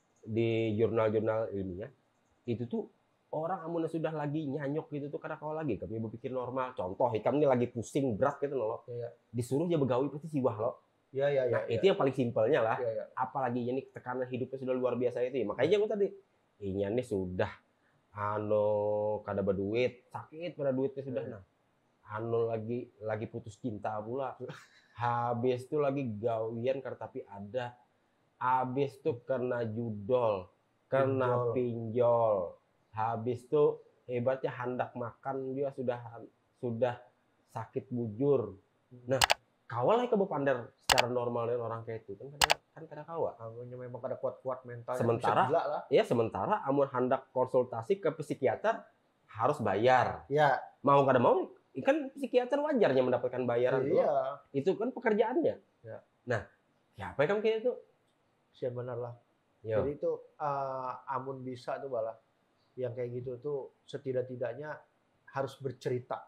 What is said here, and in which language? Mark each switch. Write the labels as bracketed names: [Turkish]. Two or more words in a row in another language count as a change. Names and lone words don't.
[Banjar] Di jurnal-jurnal ilmiah itu tuh orang amunnya sudah lagi nyanyok gitu tuh, karena kalau lagi kami berpikir normal, contoh Ikam ini lagi pusing berat gitu loh, Iya. disuruh dia begawi pasti siwah loh. Iya. Nah itu yang paling simpelnya lah. Iya. Apalagi ini tekanan hidupnya sudah luar biasa itu, makanya gue tadi ini nih sudah kada berduit, sakit pada duitnya sudah. Nah lagi putus cinta pula, habis itu lagi gawian karena tapi ada, habis itu kena judol, kena pinjol, habis itu hebatnya hendak makan dia sudah sakit bujur. Nah kawal lah ke pandar secara normal dengan orang kayak itu kan kada kawa. Kamunya memang kada kuat mental. Sementara amun hendak konsultasi ke psikiater harus bayar. Ya. Mau kada mau kan psikiater wajarnya mendapatkan bayaran. Iya. Itu kan pekerjaannya. Ya. Nah, siapa yang kayak itu? Siapa benar lah. Yo. Jadi itu amun bisa tuh balah. Yang kayak gitu tuh setidak-tidaknya harus bercerita.